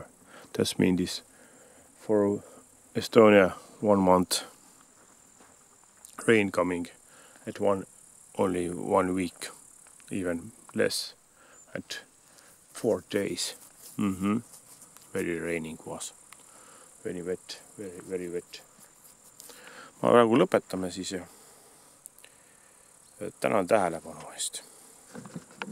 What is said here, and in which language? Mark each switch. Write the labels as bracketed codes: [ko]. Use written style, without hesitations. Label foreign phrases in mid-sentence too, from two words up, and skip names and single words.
[en] That means for Estonia 1 month rain coming at only 1 week, even less, at 4 days. Very raining was, very wet, very wet. [et] Ma praegu lõpetame siis ja tänan tähelepanu eest.